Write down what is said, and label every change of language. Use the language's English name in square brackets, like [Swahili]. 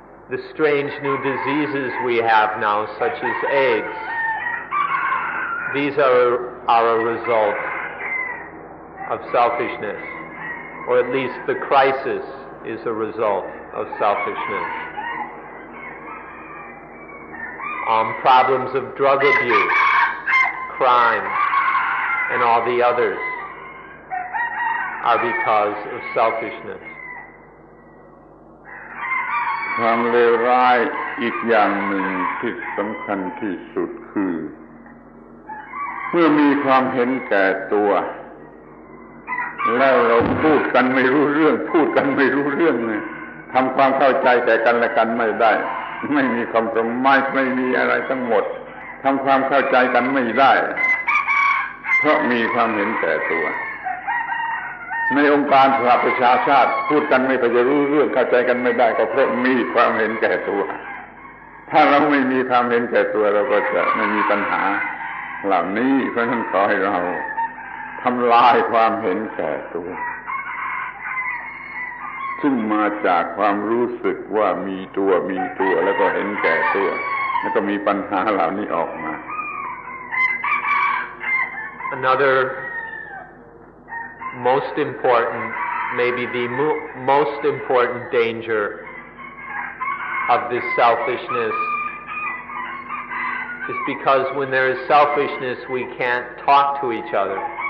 [English] The strange new diseases we have now, such as AIDS, these are a result of selfishness, or at least the crisis is a result of selfishness. Problems of drug abuse, crime, and all the others are because of selfishness. [Thai] ความเลวร้ายอีกอย่างหนึ่งที่สำคัญที่สุดคือ มื่อมีความเห็นแก่ตัวแล้วเราพูดกันไม่รู้เรื่องทำความเข้าใจแก่กันและกันไม่ได้ไม่มีคอมโพรไมซ์ไม่มีอะไรทั้งหมดทำความเข้าใจกันไม่ได้เพราะมีความเห็นแก่ตัว ในองค์การสหประชาชาติพูดกันไม่ค่อยจะรู้เรื่องเข้าใจกันไม่ได้ก็เพราะมีความเห็นแก่ตัวถ้าเราไม่มีความเห็นแก่ตัวเราก็จะไม่มีปัญหาเหล่านี้เพราะฉะนั้นขอให้เราทำลายความเห็นแก่ตัวซึ่งมาจากความรู้สึกว่ามีตัวแล้วก็เห็นแก่ตัวแล้วก็มีปัญหาเหล่านี้ออกมา [English] Another most important, maybe the most important danger of this selfishness is because when there is selfishness we can't talk to each other.